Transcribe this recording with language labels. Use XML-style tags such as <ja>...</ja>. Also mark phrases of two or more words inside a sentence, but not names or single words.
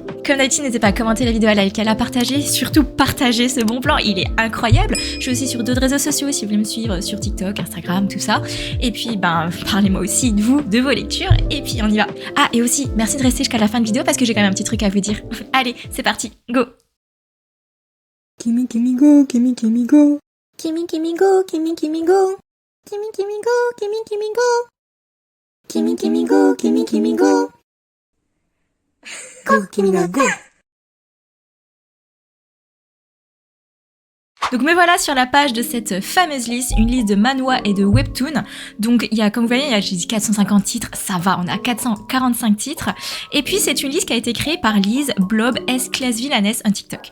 <fr>Comme d'habitude, n'hésitez pas à commenter la vidéo, à liker, à la partager, surtout partagez ce bon plan, il est incroyable. Je suis aussi sur d'autres réseaux sociaux si vous voulez me suivre, sur TikTok, Instagram, tout ça. Et puis parlez-moi aussi de vous, de vos lectures, et puis on y va. Ah, et aussi merci de rester jusqu'à la fin de vidéo parce que j'ai quand même un petit truc à vous dire. Allez, c'est parti, go. Kimi Kimi go, Kimi Kimi go. Kimi Kimi go, Kimi Kimi go. Kimi Kimi go, Kimi Kimi go. Kimi Kimi go, Kimi Kimi go. Go, Kimi go, go. Donc me voilà sur la page de cette fameuse liste, une liste de manhwa et de webtoon. Donc il y a, comme vous voyez, j'ai dit 450 titres, ça va, on a 445 titres. Et puis c'est une liste qui a été créée par Lise Blob S Classe Villainess on TikTok.</fr>